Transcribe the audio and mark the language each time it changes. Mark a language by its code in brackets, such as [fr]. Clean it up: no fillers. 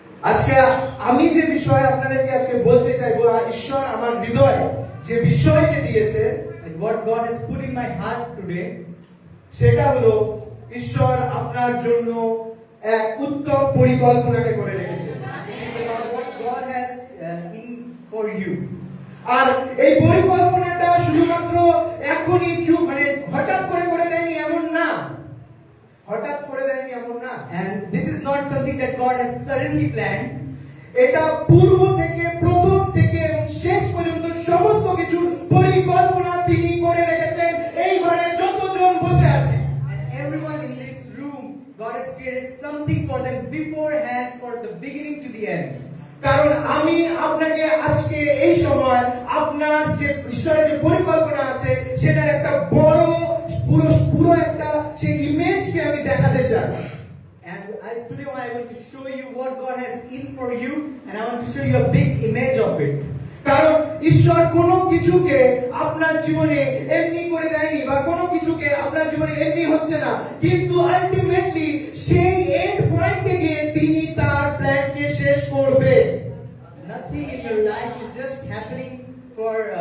[bn] আজকে আমি যে বিষয় আপনাদেরকে আজকে বলতে চাইবো, ঈশ্বর আমার হৃদয়ে যে বিষয়কে দিয়েছে, [en] And what God has put in my heart today, [bn] সেটা হলো ঈশ্বর আপনার জন্য এক উত্তম পরিকল্পনাকে করে রেখেছে। [en] it is about what God has in for you. [bn] আর এই পরিকল্পনাটা শুধুমাত্র এখনই হঠাৎ করে দেয়নি এমন না, হঠাৎ করে দেয়নি এমন না। [en] And this is not something that God has suddenly planned. [bn] এটা পূর্ব থেকে, প্রথম থেকে শেষ পর্যন্ত সমস্ত কিছু পরিকল্পনা তিনি করে রেখেছেন। এই ঘরে যতজন বসে আছে, [en] And everyone in this room, God has created something for them beforehand, for the beginning to the end. [bn] কারণ আমি আপনাকে আজকে এই সময় আপনার যে ঈশ্বরের যে পরিকল্পনা আছে সেটার একটা বড় পুরো একটা সেই ইমেজকে আমি দেখাতে চাই। [en] And today I want to show you what God has in for you, and I want to show you a big image of it. [bn] কারণ ঈশ্বর কোনো কিছুকে আপনার জীবনে এমনি করে দেয়নি, বা কোনো কিছুকে আপনার জীবনে এমনি হচ্ছে না, কিন্তু আলটিমেটলি সেই এন্ড পয়েন্টে গিয়ে তিনি তার প্ল্যানকে শেষ করবে। [en] Nothing in your life is just happening for